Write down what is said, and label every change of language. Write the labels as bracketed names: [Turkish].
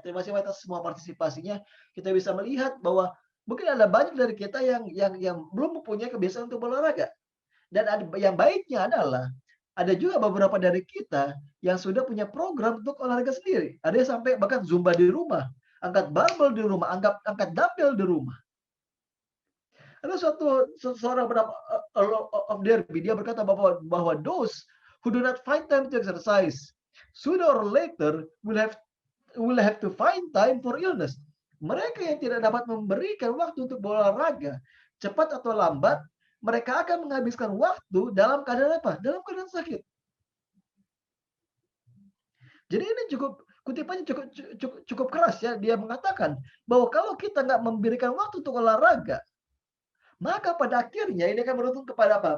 [Indonesian] Terima kasih atas semua partisipasinya. Kita bisa melihat bahwa mungkin ada banyak dari kita yang belum mempunyai kebiasaan untuk berolahraga. Dan yang baiknya adalah ada juga beberapa dari kita yang sudah punya program untuk olahraga sendiri. Ada yang sampai bahkan zumba di rumah, angkat barbel di rumah, angkat dumbbell di rumah. Ada seorang bernama of Derby, dia berkata bahwa [English] those who do not find time to exercise sooner or later will have to find time for illness. [Indonesian] Mereka yang tidak dapat memberikan waktu untuk berolahraga, cepat atau lambat, mereka akan menghabiskan waktu dalam keadaan apa? Dalam keadaan sakit. Jadi ini kutipannya cukup keras ya. Dia mengatakan bahwa kalau kita nggak memberikan waktu untuk olahraga, maka pada akhirnya ini akan menuntun kepada apa?